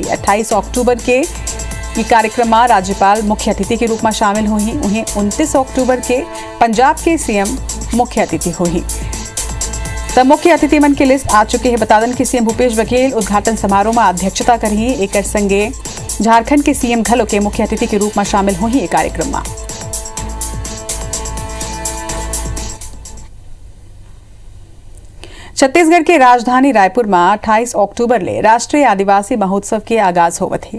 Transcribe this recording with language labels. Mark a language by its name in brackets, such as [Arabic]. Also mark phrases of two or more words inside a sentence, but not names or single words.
[Chhattisgarhi] 28 अक्टूबर के ये कार्यक्रम में राज्यपाल मुख्य अतिथि के रूप में शामिल हुई। उन्हें 29 अक्टूबर के पंजाब के सीएम मुख्य अतिथि हुई। तब मुख्य अतिथि मन की लिस्ट आ चुकी है। बता दें कि सीएम भूपेश बघेल उद्घाटन समारोह में अध्यक्षता करी। एक संगे झारखंड के सीएम घलो के मुख्य अतिथि के रूप में शामिल हुई कार्यक्रम में। छत्तीसगढ़ के राजधानी रायपुर में 28 अक्टूबर ले राष्ट्रीय आदिवासी महोत्सव के आगाज होवत है।